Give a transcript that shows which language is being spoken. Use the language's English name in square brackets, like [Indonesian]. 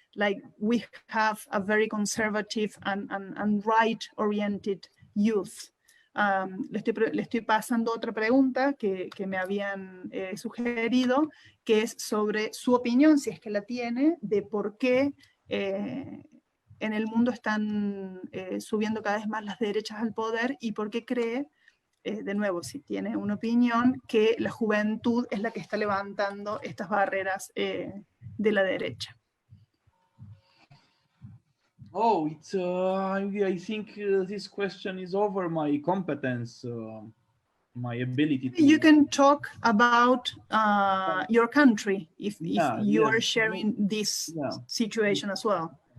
[English] Like, we have a very conservative and right-oriented youth. [Spanish] Le estoy pasando otra pregunta que me habían sugerido, que es sobre su opinión, si es que la tiene, de por qué en el mundo están subiendo cada vez más las derechas al poder, y por qué cree, de nuevo, si tiene una opinión, que la juventud es la que está levantando estas barreras de la derecha. [English] Oh, it's I think this question is over my competence, my ability to... You can talk about your country if you are sharing this situation as well.